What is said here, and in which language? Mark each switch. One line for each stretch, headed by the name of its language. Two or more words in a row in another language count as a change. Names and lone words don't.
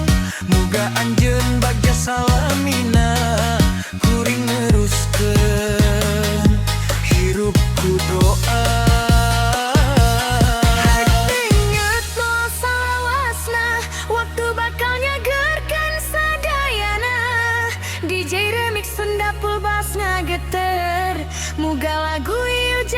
Sundanese: Muga anjeun bagja salamina, kuring neruskeun hirup ku doa. Inget no salawasna, waktu bakal nyagerkeun sadayana. DJ Remix Sunda
English: full bass
Sundanese: ngageter, muga lagu ieu